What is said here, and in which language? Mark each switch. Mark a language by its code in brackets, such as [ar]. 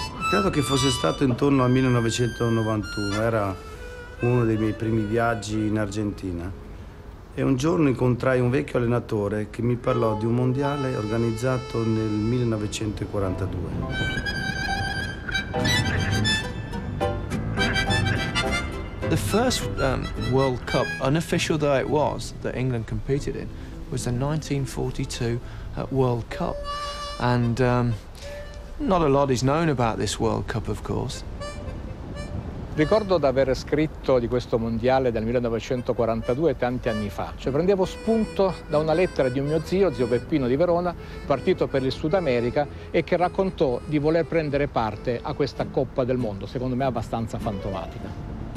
[it] Credo che fosse stato intorno al 1991, era uno dei miei primi viaggi in Argentina. E un giorno incontrai un vecchio allenatore che mi parlò di un mondiale organizzato nel 1942. [en] The first World Cup, unofficial though it was, that England competed in, was the 1942 World Cup. And not a lot is known about this World Cup, of course. [it] Ricordo di aver scritto di questo mondiale del 1942 tanti anni fa. Cioè prendevo spunto da una lettera di un mio zio Peppino di Verona, partito per il Sud America e che raccontò di voler prendere parte a questa Coppa del Mondo, secondo me abbastanza fantomatica.